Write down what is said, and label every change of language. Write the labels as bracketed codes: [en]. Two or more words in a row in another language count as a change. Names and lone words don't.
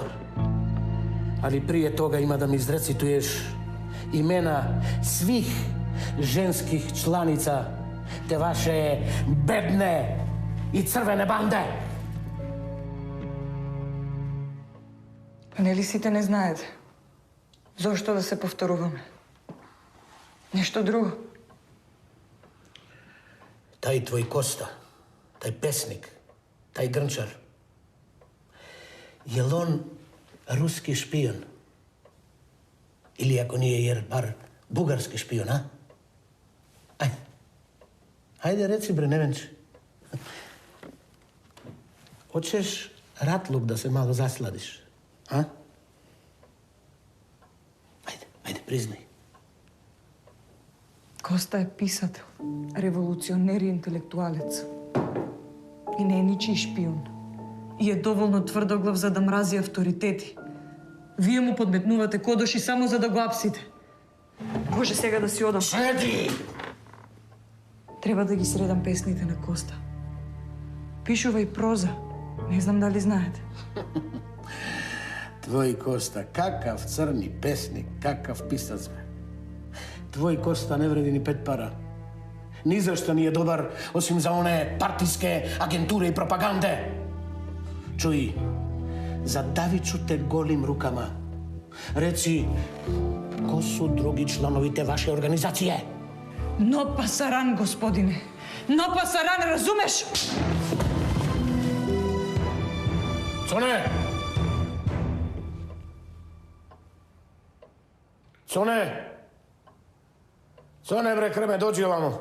[sr] Ali prije toga ima da mi izrecituješ imena svih ženskih članica te vaše bedne i crvene bande. [mk] Pa нели сите не знаете? Зошто да се повторуваме? Нешто друго? [sr] Taj tvoj Kosta, taj pesnik, taj grnčar, Jel on ruski špion? Ili ako nije, jer bar bugarski špion, a? Ajde. Ajde, reci, bre, Nevenče. Hoćeš ratluk da se malo zasladiš, a? Ajde, priznaj. [mk] Коста е писател, револуционер и интелектуалец. И не е ничий шпион. И е доволно тврдоглав за да мрази авторитети. Вие му подметнувате кодоши само за да го апсите. Може сега да си одам. Седи! Треба да ги средам песните на Коста. Пишува и проза. Не знам дали знаете. [sr] Твой Коста, какав crni pesnik, kakav pisac. Tvoj Kosta ne vredi ni 5 para. Ni za što nije dobar, osim za one partijske agenture i propagande. Čuj, zadavit ću te golim rukama. Reci, ko su drugi članovi te vaše organizacije? [es] No pasarán, [sr] господине. [es] No pasarán, [sr] разумеш? Cone! Cone! Cone, bre, krme, dođi ovamo.